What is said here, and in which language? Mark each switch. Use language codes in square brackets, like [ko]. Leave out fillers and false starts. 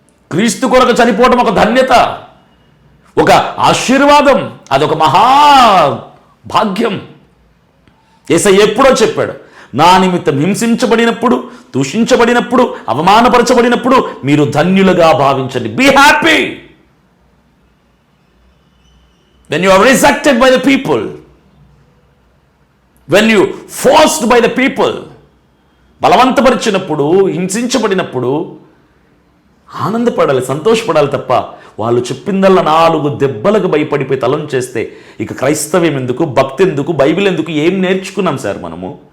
[te] క్రీస్తు కొరకు చనిపోవటం ఒక ధన్యత, ఒక ఆశీర్వాదం, అదొక మహాభాగ్యం. యేసయ్య ఎప్పుడో చెప్పాడు, నా నిమిత్తం హింసించబడినప్పుడు, దూషించబడినప్పుడు, అవమానపరచబడినప్పుడు మీరు ధన్యులుగా భావించండి. [en] Be happy when you are rejected by the people, when you forced by the people. [te] బలవంతపరిచినప్పుడు, హింసించబడినప్పుడు ఆనందపడాలి, సంతోషపడాలి తప్ప వాళ్ళు చెప్పిందల్లా 4 దెబ్బలకు భయపడిపోయి తలం చేస్తే ఇక క్రైస్తవ్యం ఎందుకు, భక్తి ఎందుకు, బైబిల్ ఎందుకు? ఏం నేర్చుకున్నాం సార్ మనము?